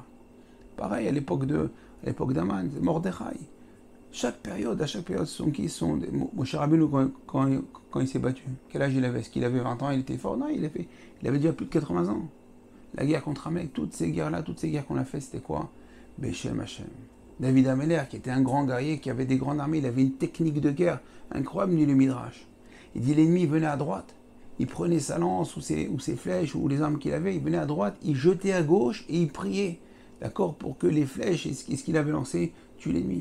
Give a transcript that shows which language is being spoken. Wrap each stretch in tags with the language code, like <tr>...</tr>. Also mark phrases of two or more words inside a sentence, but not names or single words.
<fr>Pareil, à l'époque d'Aman, Mordechai. À chaque période, Moshe Rabbeinu, quand il s'est battu, quel âge il avait? Est-ce qu'il avait 20 ans, il était fort? Non, il avait déjà plus de 80 ans. La guerre contre Amalek, toutes ces guerres qu'on a fait, c'était quoi?</fr> <he>בשם השם.</he> <fr>David Ameller, qui était un grand guerrier, qui avait des grandes armées, il avait une technique de guerre incroyable, dit le Midrash. Il dit, l'ennemi venait à droite, il prenait sa lance ou ses flèches ou les armes qu'il avait, il venait à droite, il jetait à gauche et il priait, d'accord, pour que les flèches et ce qu'il avait lancé tuent l'ennemi.</fr>